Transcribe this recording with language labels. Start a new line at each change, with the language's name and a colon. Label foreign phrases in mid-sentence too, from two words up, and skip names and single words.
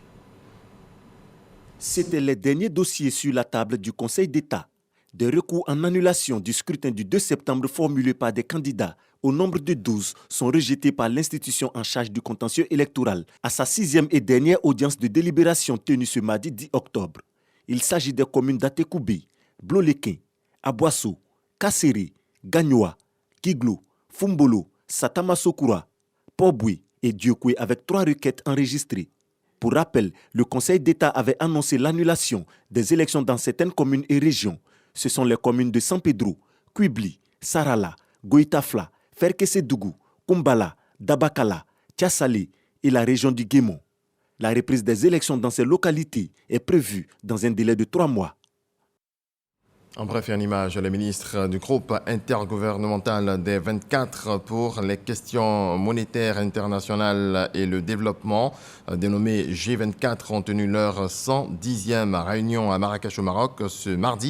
French: C'étaient les derniers dossiers sur la table du Conseil d'État. Des recours en annulation du scrutin du 2 septembre formulés par des candidats au nombre de 12 sont rejetés par l'institution en charge du contentieux électoral à sa 6e et dernière audience de délibération tenue ce mardi 10 octobre. Il s'agit des communes d'Atekoubé, Blolequin, Aboasso, Kasséré, Gagnoa, Kiglo, Fumbolo, Satamasokura, Poboué et Diokoué avec 3 requêtes enregistrées. Pour rappel, le Conseil d'État avait annoncé l'annulation des élections dans certaines communes et régions. Ce sont les communes de San Pedro, Quibli, Sarala, Goïtafla, Ferkessédougou, Kumbala, Dabakala, Tiasalé et la région du Guémon. La reprise des élections dans ces localités est prévue dans un délai de 3 mois. En bref, et en image, le ministre du groupe intergouvernemental des 24 pour les questions monétaires internationales et le développement, dénommé G24, ont tenu leur 110e réunion à Marrakech au Maroc ce mardi.